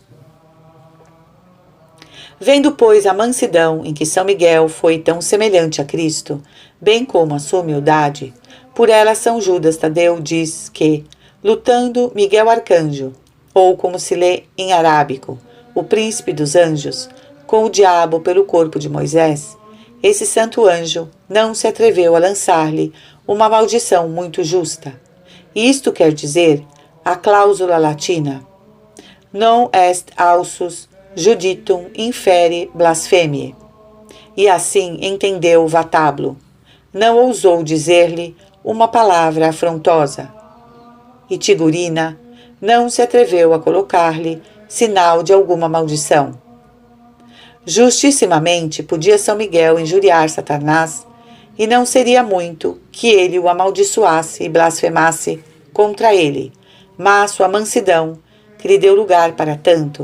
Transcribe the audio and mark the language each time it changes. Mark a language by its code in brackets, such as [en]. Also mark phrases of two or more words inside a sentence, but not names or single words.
[pt] Vendo, pois, a mansidão em que São Miguel foi tão semelhante a Cristo, bem como a sua humildade, por ela São Judas Tadeu diz que, lutando Miguel Arcanjo, ou como se lê em arábico, o príncipe dos anjos, com o diabo pelo corpo de Moisés, esse santo anjo não se atreveu a lançar-lhe uma maldição muito justa. Isto quer dizer a cláusula latina: [la] non est ausus juditum inferi blasphemiae. [pt] E assim entendeu Vatábulo. Não ousou dizer-lhe uma palavra afrontosa. E Tigurina não se atreveu a colocar-lhe sinal de alguma maldição. Justissimamente podia São Miguel injuriar Satanás, e não seria muito que ele o amaldiçoasse e blasfemasse contra ele, mas sua mansidão, que lhe deu lugar para tanto.